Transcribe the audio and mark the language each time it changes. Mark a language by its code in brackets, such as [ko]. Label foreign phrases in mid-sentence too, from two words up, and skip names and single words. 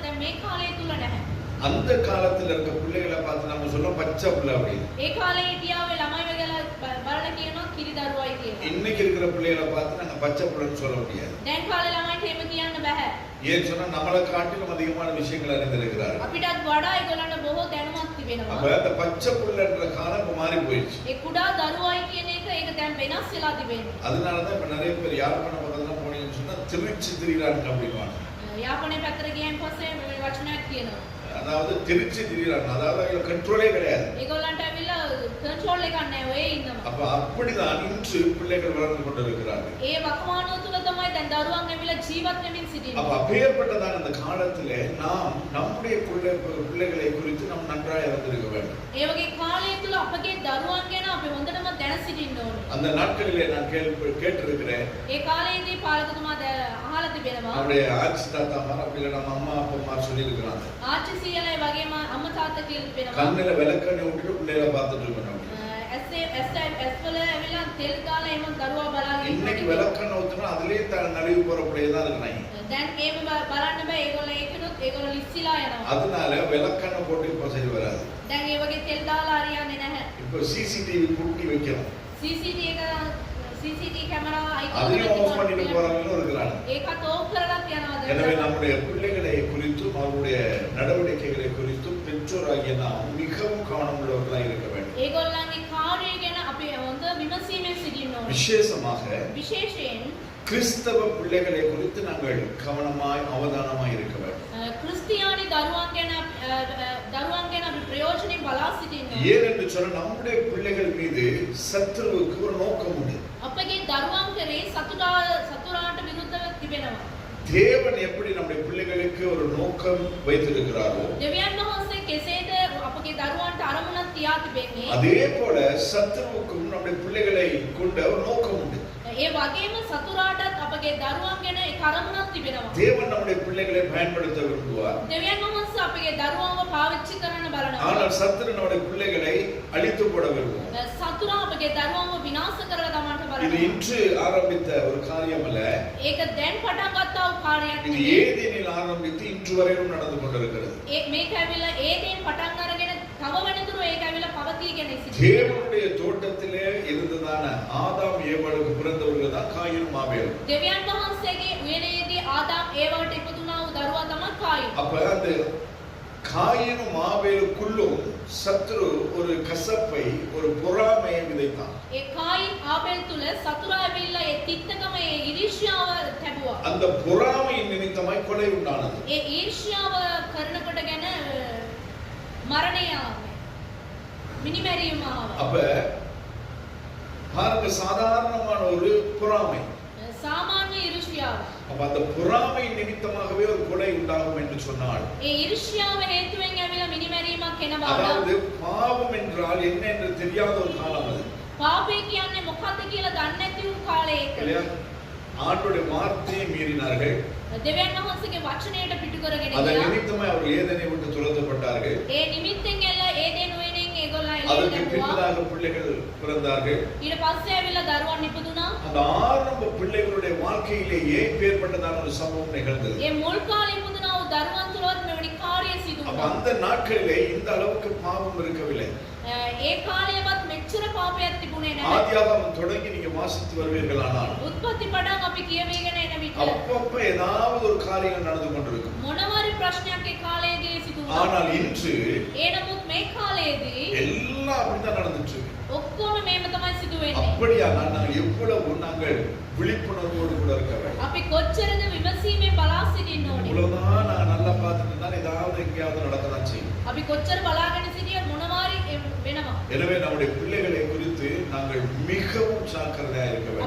[ta] அந்த காலத்துல இருக்க பிள்ளைகளை பார்த்து நம்ம சொல்ல பச்சை பிள்ளை அப்படி. [si] ළමයි වගේලා බලලා කියනවා කිරි දරුවයි කියලා. [ta] இன்னைக்கு இருக்கிற பிள்ளைகளை பார்த்து நாங்க பச்சை பிள்ளைன்னு சொல்ல முடியாது. [si] දැන් කාලේ ළමයිට එහෙම කියන්න බෑ. [ta] ஏன் சொன்னா நம்மளை காட்டிலும் அதிகமான விஷயங்கள் அறிந்திருக்கிறார்கள். [si] අපිටත් වඩා ඒගොල්ලන්ට බොහෝ දැනුමක් තිබෙනවා. [ta] அப்ப அந்த பச்சை பிள்ளைன்ற காலம் இப்ப மாறி போயிடுச்சு. [si] ඒ කුඩා දරුවයි කියන එක ඒක දැන් වෙනස් වෙලා තිබෙනවා. [ta] அதனாலதான் இப்ப நிறைய பேர் யாழ்ப்பாண பக்கத்துல போனீங்கன்னு சொன்னா திருச்சி திரிகிறாங்க அப்படின்வாங்க. [si] යාපනයේ පැත්තට ගියන් පස්සේ මේ වචනයක් කියනවා. [ta] அதாவது திருச்சி திரிகிறாங்க. அதாவது அதுல கண்ட்ரோலே கிடையாது. [si] ඒගොල්ලන්ට ඇවිල්ලා කන්ට්‍රෝල් එකක් නැහැ. ඔය ඉන්නවා. [ta] அப்ப அப்படிதான் இன்று பிள்ளைகள் வளர்ந்து கொண்டிருக்கிறார்கள். [si] ඒ වකවානුව තුල තමයි දැන් දරුවන් ඇවිල්ලා ජීවත් වෙමින් සිටින්නේ. [ta] அப்ப அப்பேற்பட்டதான அந்த காலத்திலே நாம் நம்முடைய பிள்ளைகளை குறித்து நாம் நன்றாய் அறிந்திருக்க வேண்டும். [si] ඒ වගේ කාලය තුල අපගේ දරුවන් ගැන අපි හොඳටම දැන සිටින්න ඕනේ. [ta] அந்த நாட்களிலே நான் கேட்டிருக்கிறேன். [si] ඒ කාලයේදී පාලකතුමා අහලා තිබෙනවා. [ta] நம்முடைய ஆச்சி தாத்தாமார் அப்படி இல்ல நம்ம அம்மா அப்பாமார் சொல்லி இருக்காங்க. [si] ආච්චි සීයලයි වගේම අම්මා තාත්තා කියලා තිබෙනවා. [ta] கண்ணில விளக்கெண்ணெய் விட்டுட்டு பிள்ளைகளை பார்த்துட்டு இருக்கணும். [si] ඇස්වල ඇවිල්ලා තෙල් ගාලා එහෙම දරුවා බලාගෙන [ta] இன்னைக்கு விளக்கெண்ணெய் ஊத்துனா அதுலயே நழுவி போற பிள்ளைய தான் இருக்கிறாங்க. [si] දැන් ඒව බලන්න බෑ. ඒගොල්ලෝ ඒකනොත් ඒගොල්ලෝ ලිස්සිලා යනවා. [ta] அதனால விளக்கெண்ணெய் போட்டு இப்ப சரி வராது. [si] දැන් ඒ වගේ තෙල් දාලා හරියන්නේ නැහැ. [ta] இப்போ CCTV கூட்டி வைக்கிறோம். [en] CCTV camera [ta] அதையும் ஆஃப் பண்ணிட்டு போறவங்களும் இருக்கிறாங்க. [si] ඒකත් ඕෆ් කරලා තියනවා. [ta] எனவே நம்முடைய பிள்ளைகளை குறித்தும் அவருடைய நடவடிக்கைகளை குறித்தும் பெற்றோராகிய நாம் மிகவும் கவனம் உள்ளவர்களாக இருக்க வேண்டும். [si] ඒගොල්ලන්ගේ කාර්යය ගැන අපි හොඳ විමසීමෙන් සිටින්න ඕනේ. [ta] விசேஷයෙන් கிறிஸ்தவ பிள்ளைகளை குறித்து நாங்கள் கவனமாய் அவதானமாய் இருக்க வேண்டும். [si] கிறிஸ்தியானி දරුවන් ගැන අපි ප්‍රයෝජනෙන් බලා සිටින්න ඕනේ. [ta] ஏனென்று சொன்னால் நம்முடைய பிள்ளைகள் மீது சத்துருவுக்கு ஒரு நோக்கம் உண்டு. [si] අපගේ දරුවන් කරේ සතුරාට විරුද්ධව තිබෙනවා. [ta] தேவன் எப்படி நம்முடைய பிள்ளைகளுக்கு ஒரு நோக்கம் வைத்திருக்கிறாரோ [si] දෙවියන් වහන්සේ කෙසේද අපගේ දරුවන්ට අරමුණක් තියා තිබෙන්නේ, [ta] அதே போல சத்துருவுக்கும் நம்முடைய பிள்ளைகளை கொண்ட ஒரு நோக்கம் உண்டு. [si] ඒ වගේම සතුරාටත් අපගේ දරුවන් ගැන ඒ අරමුණක් තිබෙනවා. [ta] தேவன் நம்முடைய பிள்ளைகளை பயன்படுத்த விரும்புவார். [si] දෙවියන් වහන්සේ අපගේ දරුවන්ව පාවිච්චි කරන්න බලනවා. [ta] ஆனால் சத்துரு நம்முடைய பிள்ளைகளை அழித்து போட விரும்புவார். [si] සතුරා අපගේ දරුවන්ව විනාශ කරලා දමන්න [ta] இது [si] බලනවා. [ta] இன்று ஆரம்பித்த ஒரு காரியம் அல்ல. [si] ඒක දැන් පටන් ගත්තා වූ කාර්යයක් [ta] இது [si] නෙවෙයි. [ta] ஏதேனில் ஆரம்பித்து இன்று வரையிலும் நடந்து கொண்டிருக்கிறது. [si] මේක ඇවිල්ලා ඒදෙන් පටන් අරගෙන තව වෙනතුරු ඒක ඇවිල්ලා පවතීගෙන සිටිනවා. [ta] தேவனுடைய தோட்டத்திலே இருந்ததான ஆதாம் ஏவாளுக்கு பிறந்தவர்கள் தான் காயினும் ஆபேலும். [si] දෙවියන් වහන්සේගේ උයනේදී ආදාම් ඒවට ඉපදුනා වූ දරුවා තමයි කායින්. [ta] அப்ப அந்த காயினும் ஆபேலுக்குள்ளும் சத்துரு ஒரு கசப்பை ஒரு பொறாமையை விதைத்தான். [si] ඒ කායින් ආබෙල් තුල සතුරා ඇවිල්ලා ඒ තිත්තකම ඒ ඊර්ෂ්‍යාව තැබුවා. அந்த பொறாமையின் நிமித்தமாய் கொலை உண்டானது. ඒ ඊර්ෂ්‍යාව කරනකොට ගැන මරණය ආවා. මිනිමැරීම ආවා. [ta] அப்ப பாருங்க சாதாரணமான ஒரு பொறாமை. [si] සාමාන්‍ය ඊර්ෂ්‍යාව. [ta] அப்ப அந்த பொறாமை நிமித்தமாகவே ஒரு கொலை உண்டாகும் என்று சொன்னால், [si] ඒ ඊර්ෂ්‍යාව හේතුවෙන් ඇවිල්ලා මිනිමැරීමක් එනවා. [ta] அதாவது பாவம் என்றால் என்ன என்று தெரியாத ஒரு காலம் அது. [si] පාපය කියන්නේ මොකක්ද කියලා දන්නේ නැති වූ කාලය ඒක. [ta] இல்லையா? ஆண்டவருடைய வார்த்தையை மீறினார்கள். [si] දෙවියන් වහන්සේගේ වචනයට පිටු කරගෙන [ta] அதன் [si] ගියා. [ta] நிமித்தமாய் அவர்கள் ஏதேனை விட்டு துரத்தப்பட்டார்கள். [si] ඒ නිමිත්තෙන් එල්ල ඒදෙන් උයනෙන් ඒගොල්ලෝ [ta] அதற்கு [si] එළියට දැම්මා. [ta] பின்பதாக பிள்ளைகள் பிறந்தார்கள். [si] ඊට පස්සේ ඇවිල්ලා දරුවන් ඉපදුනා. [ta] அந்த ஆரம்ப பிள்ளைகளுடைய வாழ்க்கையிலேயே பேர்பட்டதான ஒரு சம்பவம் நிகழ்ந்தது. [si] ඒ මුල් කාලේ ඉපදුනා වූ දරුවන් තුලවත් මෙවැනි කාර්ය සිදු [ta] அப்ப [si] වුණා. [ta] அந்த நாட்களிலே இந்த அளவுக்கு பாவம் இருக்கவில்லை. [si] ඒ කාලයවත් මෙච්චර පාපයක් තිබුණේ නැහැ. [ta] ஆதியாகமம் தொடங்கி நீங்க வாசித்து வருவீர்களானால் [si] උත්පත්ති පටන් අපි කියවීගෙන එන විට [ta] அப்பப்ப ஏதாவது ஒரு காரியம் நடந்து கொண்டிருக்கும். [si] මොනවාරි ප්‍රශ්නයක් ඒ කාලයේදී සිදු වුණා. [ta] ஆனால் இன்று [si] ඒ නමුත් මේ කාලයේදී [ta] எல்லாம் அப்படித்தான் நடந்துட்டு இருக்கு. [si] ඔක්කොම මේම තමයි සිදු වෙන්නේ. [ta] அப்படியானால் நாங்கள் எவ்வளவு நாங்கள் விழிப்புணர்வோடு கூட இருக்க வேண்டும். [si] අපි කොච්චරද විමසීමෙන් බලා සිටින්න ඕනේ. [ta] இவ்வளவுதான் நான் நல்லா பார்த்துட்டு இருந்தாலும் ஏதாவது எங்கேயாவது நடக்கதான் செய்யும். [si] අපි කොච්චර බලාගෙන සිටියත් මොනවාරි වෙනවා. [ta] எனவே நம்முடைய பிள்ளைகளை குறித்து நாங்கள் மிகவும் ஜாக்கிரதையா இருக்க வேண்டும்.